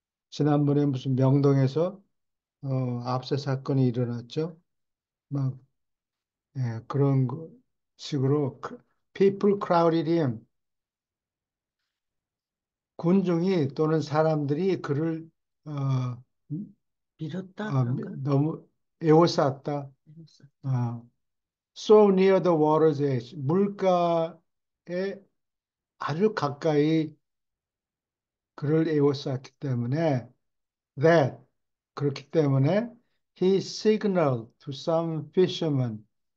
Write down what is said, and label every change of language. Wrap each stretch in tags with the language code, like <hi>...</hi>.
<ko>지난번에 무슨 명동에서 압사 사건이 일어났죠. 막 그런 식으로</ko> <en>people crowded him.</en> <ko>군중이 또는 사람들이 그를 어, 밀었다 그런가? 너무 에워쌌다. 밀었었다.</ko> <en>어, so near the water's edge.</en> <ko>물가에 아주 가까이 그를 에워쌌기 때문에 that 그렇기 때문에</ko> <en>he signaled to some fishermen.</en>